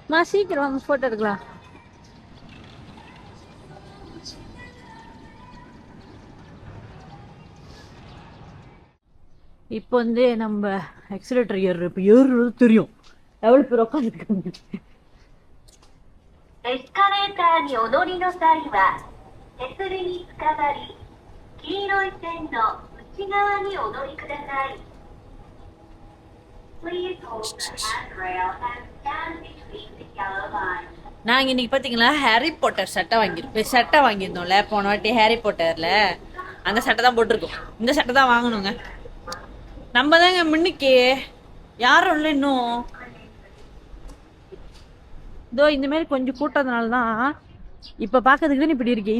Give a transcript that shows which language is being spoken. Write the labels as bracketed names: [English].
[Tamil] சீக்கிரம் வாங்க ஃபோட்டோ எடுக்கலாம். இப்போ வந்து நம்ம எக்ஸலேட்டர் ஏறுறது தெரியும் எவ்வளோ பேர் உட்காந்துருக்காங்க. [Japanese] エスカレーターにお乗りの際は手すりにつかまり、黄色い線の内側にお乗りください。 [English] Please hold the handrail and stand between the yellow lines. [Tamil] நாங்கள் இன்னைக்கு பார்த்தீங்களா ஹாரி பாட்டர் சட்டை வாங்கியிருந்தோம்ல போன வாட்டி. ஹாரி பாட்டரில் அந்த சட்டை தான் போட்டிருக்கோம், இந்த சட்டை தான் வாங்கணுங்க. நம்ம தாங்க முன்னுக்கு யாரும் இல்லை இன்னும். இதோ இந்த மாதிரி கொஞ்சம் கூட்டத்தினால தான் இப்போ பார்க்கறதுக்கு தான் இப்படி இருக்கு.